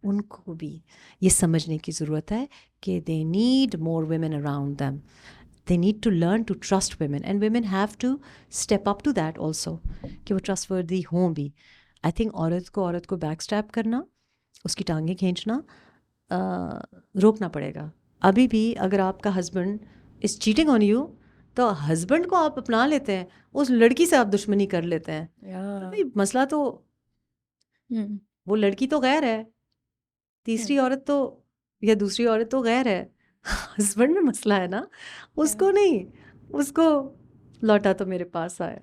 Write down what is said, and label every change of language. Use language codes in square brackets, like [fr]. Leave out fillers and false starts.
[ur] ان کو بھی یہ سمجھنے کی ضرورت ہے کہ [en] They need more women around them. They need to learn to trust women, and women have to step up to that also, [ur] کہ وہ trustworthy ہوں بھی. I think عورت کو بیک اسٹیپ کرنا, اس کی ٹانگیں کھینچنا روکنا پڑے گا. ابھی بھی اگر آپ کا husband [en] is cheating on you [ur] تو ہسبینڈ کو آپ اپنا لیتے ہیں, اس لڑکی سے آپ دشمنی کر لیتے ہیں. مسئلہ تو وہ لڑکی تو غیر ہے, تیسری عورت تو یا دوسری عورت تو غیر ہے, ہسبینڈ میں مسئلہ ہے نا, اس کو نہیں, اس کو لوٹا تو میرے پاس آئے.